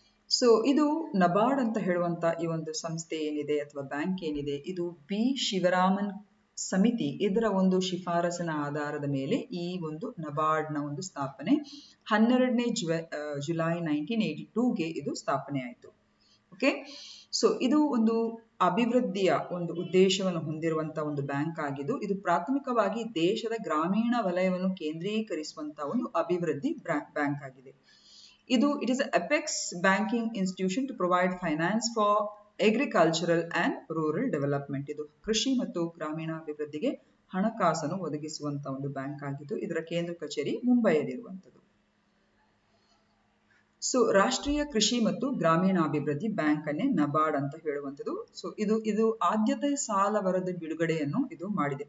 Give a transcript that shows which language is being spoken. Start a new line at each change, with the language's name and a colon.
Kannada: So ಇದು ನಬಾರ್ಡ್ ಅಂತ ಹೇಳುವಂತ ಈ ಒಂದು ಸಂಸ್ಥೆ ಏನಿದೆ ಅಥವಾ ಬ್ಯಾಂಕ್ ಏನಿದೆ, ಇದು ಬಿ ಶಿವರಾಮನ್ ಸಮಿತಿ ಇದರ ಒಂದು ಶಿಫಾರಸಿನ ಆಧಾರದ ಮೇಲೆ ಈ ಒಂದು ನಬಾರ್ಡ್ ನ ಒಂದು ಸ್ಥಾಪನೆ 12ನೇ ಜುಲೈ 1982ಗೆ ಇದು ಸ್ಥಾಪನೆ ಆಯಿತು. ಓಕೆ, ಸೊ ಇದು ಒಂದು ಅಭಿವೃದ್ಧಿಯ ಒಂದು ಉದ್ದೇಶವನ್ನು ಹೊಂದಿರುವಂತಹ ಒಂದು ಬ್ಯಾಂಕ್ ಆಗಿದ್ದು, ಇದು ಪ್ರಾಥಮಿಕವಾಗಿ ದೇಶದ ಗ್ರಾಮೀಣ ವಲಯವನ್ನು ಕೇಂದ್ರೀಕರಿಸುವಂತಹ ಒಂದು ಅಭಿವೃದ್ಧಿ ಬ್ಯಾಂಕ್ ಆಗಿದೆ.
English: It is an apex banking institution to provide finance for agricultural and rural development.
Kannada: ಇದು ಕೃಷಿ ಮತ್ತು ಗ್ರಾಮೀಣ ಅಭಿವೃದ್ಧಿಗೆ ಹಣಕಾಸನ್ನು ಒದಗಿಸುವಂತಹ ಒಂದು ಬ್ಯಾಂಕ್ ಆಗಿದ್ದು, ಇದರ ಕೇಂದ್ರ ಕಚೇರಿ ಮುಂಬೈಯಲ್ಲಿರುವಂಥದ್ದು. ಸೊ ರಾಷ್ಟ್ರೀಯ ಕೃಷಿ ಮತ್ತು ಗ್ರಾಮೀಣಾಭಿವೃದ್ಧಿ ಬ್ಯಾಂಕ್ ಅನ್ನೇ ನಬಾರ್ಡ್ ಅಂತ ಹೇಳುವಂಥದ್ದು. ಸೊ ಇದು ಆದ್ಯತೆ ಸಾಲ ವರದಿ ಬಿಡುಗಡೆಯನ್ನು ಇದು ಮಾಡಿದೆ.